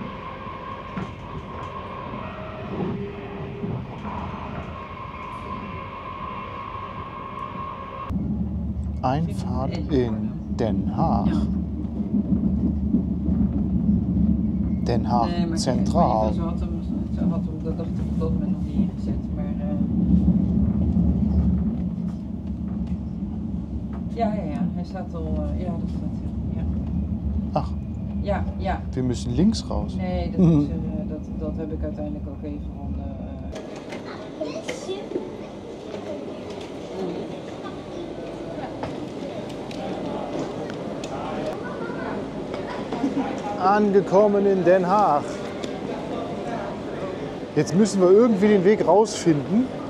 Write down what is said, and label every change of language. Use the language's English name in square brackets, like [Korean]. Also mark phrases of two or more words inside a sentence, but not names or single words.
[German] Einfahrt in Den Haag. Den Haag Centraal. [Dutch] Ze had hem, dat dacht ik op dat moment nog niet ingezet, maar ja, hij staat al, ja, dat staat ja. [German] Ach, Ja. wir müssen links raus. [Dutch] Nee, dat heb ik uiteindelijk ook even van [German] Angekommen in Den Haag. Jetzt müssen wir irgendwie den Weg rausfinden.